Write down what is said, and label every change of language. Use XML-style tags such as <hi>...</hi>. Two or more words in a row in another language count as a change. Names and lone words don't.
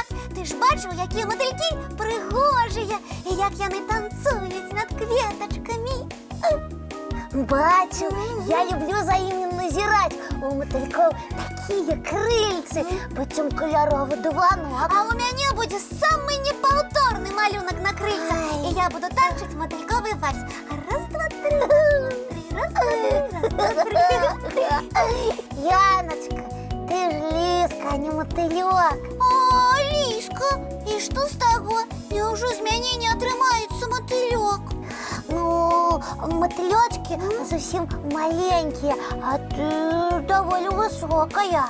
<be>Ты ж бачыў, якія матылькі прыгожыя і як яны танцуюць над кветачкамі. Бачу, я люблю за імі назіраць. У матылькоў такія крыльцы, быццам каляровы дыванок. А у мяне будзе самы непаўторны малюнак на крыльцах. І я буду танчыць матыльковы вальс. Раз, два, три, раз, два, три, раз, два, три. Яночка, ты ж ліска, а не матылёк. О, ліска, і што з таго? Няўжо з мяне не атрымаецца матылёк? Ну, матылёчкі зусім маленькія, а ты даволі высокая.</be>